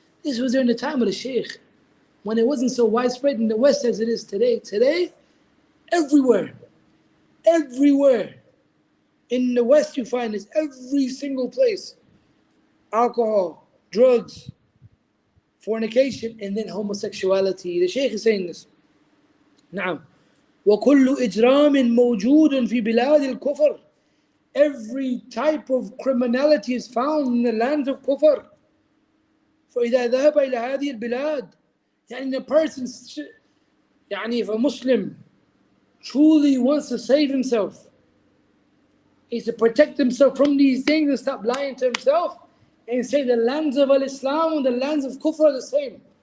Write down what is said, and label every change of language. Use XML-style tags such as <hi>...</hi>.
<en>This was there in the time of the Shaykh, when it wasn't so widespread in the West as it is today. Today, everywhere in the West you find this, every single place. Alcohol, drugs, fornication, and then homosexuality. The Shaykh is saying this.</en> <ar>نعم. وكل إجرام موجود في بلاد الكفر.</ar> <en>Every type of criminality is found in the lands of kufr.</en> <ar>فإذا ذهب إلى هذه البلاد,</ar> <en>يعني the person, يعني if a Muslim truly wants to save himself, is to protect himself from these things and stop lying to himself and say the lands of Al-Islam and the lands of Kufr are the same.</en>